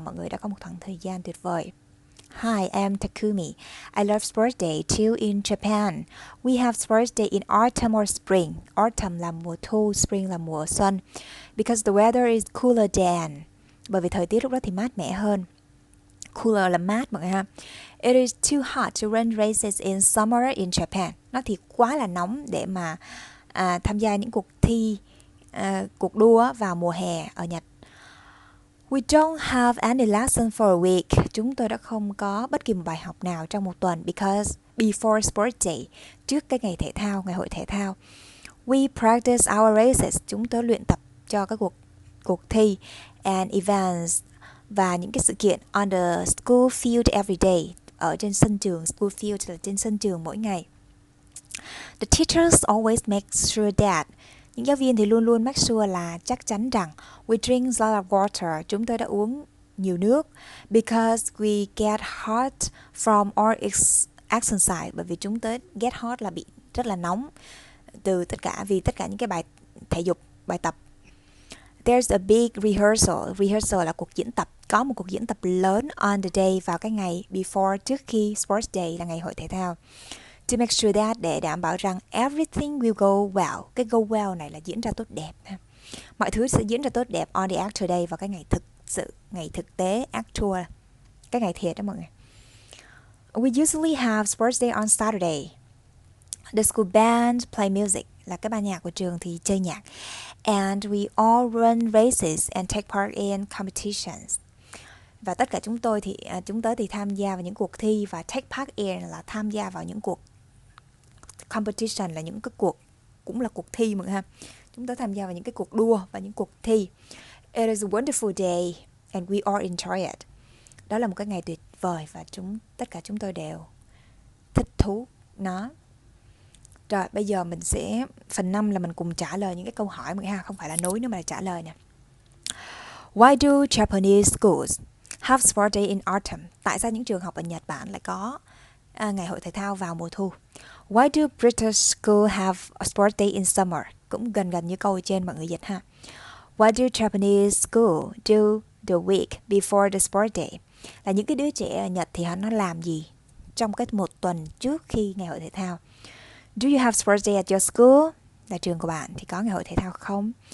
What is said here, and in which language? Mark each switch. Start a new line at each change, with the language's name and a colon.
Vietnamese: Mọi người đã có một khoảng thời gian tuyệt vời.
English: Hi, I'm Takumi. I love sports day too in Japan. We have sports day in autumn or spring.
Vietnamese: Autumn là mùa thu, spring là mùa xuân.
English: Because the weather is cooler than.
Vietnamese: Bởi vì thời tiết lúc đó thì mát mẻ hơn. Cooler là mát mọi người ha.
English: It is too hot to run races in summer in Japan.
Vietnamese: Nó thì quá là nóng để mà tham gia những cuộc thi, cuộc đua vào mùa hè ở Nhật.
English: We don't have any lesson for a week.
Vietnamese: Chúng tôi đã không có bất kỳ một bài học nào trong một tuần.
English: Because before sports day,
Vietnamese: trước cái ngày thể thao, ngày hội thể thao,
English: we practice our races.
Vietnamese: Chúng tôi luyện tập cho các cuộc thi
English: and events
Vietnamese: và những cái sự kiện
English: on the school field every day.
Vietnamese: Ở trên sân trường, school field là trên sân trường mỗi ngày.
English: The teachers always make sure that.
Vietnamese: Những giáo viên thì luôn luôn make sure là chắc chắn rằng
English: we drink a lot of water.
Vietnamese: Chúng tôi đã uống nhiều nước.
English: Because we get hot from our exercise.
Vietnamese: Bởi vì chúng tôi get hot là bị rất là nóng vì tất cả những cái bài thể dục, bài tập.
English: There's a big rehearsal.
Vietnamese: Rehearsal là cuộc diễn tập. Có một cuộc diễn tập lớn
English: on the day
Vietnamese: vào cái ngày before, trước khi sports day là ngày hội thể thao.
English: To make sure that,
Vietnamese: để đảm bảo rằng
English: everything will go well.
Vietnamese: Cái go well này là diễn ra tốt đẹp. Mọi thứ sẽ diễn ra tốt đẹp
English: on the actual day,
Vietnamese: vào cái ngày thực sự, ngày thực tế, actual, cái ngày thiệt đó mọi người.
English: We usually have sports day on Saturday. The school band play music,
Vietnamese: là cái ban nhạc của trường thì chơi nhạc.
English: And we all run races and take part in competitions.
Vietnamese: Và tất cả chúng tôi thì tham gia vào những cuộc thi, và take part in là tham gia vào những cuộc competition, là những cái cuộc, cũng là cuộc thi mọi người ha. Chúng tôi tham gia vào những cái cuộc đua và những cuộc thi.
English: It is a wonderful day and we all enjoy it.
Vietnamese: Đó là một cái ngày tuyệt vời và tất cả chúng tôi đều thích thú nó. Rồi bây giờ mình sẽ phần 5 là mình cùng trả lời những cái câu hỏi mọi người ha, không phải là nối nữa mà là trả lời nè.
English: Why do Japanese schools have sport day in autumn?
Vietnamese: Tại sao những trường học ở Nhật Bản lại có ngày hội thể thao vào mùa thu?
English: Why do British schools have a sport day in summer?
Vietnamese: Cũng gần như câu ở trên mọi người dịch ha.
English: What do Japanese school do the week before the sport day?
Vietnamese: Là những cái đứa trẻ ở Nhật thì nó làm gì trong cái một tuần trước khi ngày hội thể thao?
English: Do you have sports day at your school?
Vietnamese: Là trường của bạn thì có ngày hội thể thao không?